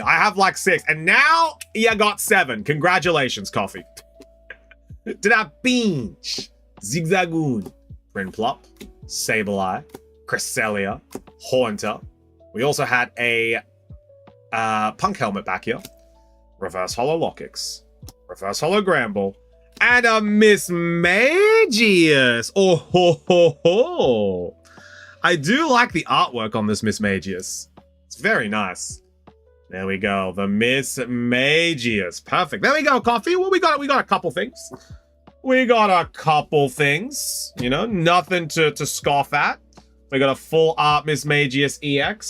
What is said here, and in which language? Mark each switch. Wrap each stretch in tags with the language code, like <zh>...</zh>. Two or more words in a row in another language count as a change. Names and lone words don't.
<en>I have like 6, and now you got 7. Congratulations, Coffee. To that Pinch, Zigzagoon, Prinplup, Sableye, Cresselia, Haunter. We also had a Punk Helmet back here. Reverse Holo Lockix, Reverse Holo Gramble, and a Mismagius. Oh, ho, ho, ho. I do like the artwork on this Mismagius. It's very nice. There we go. The Mismagius. Perfect. There we go, Coffee. Well, we got a couple things. We got a couple things. You know, nothing to scoff at. We got a full art Mismagius EX.</en>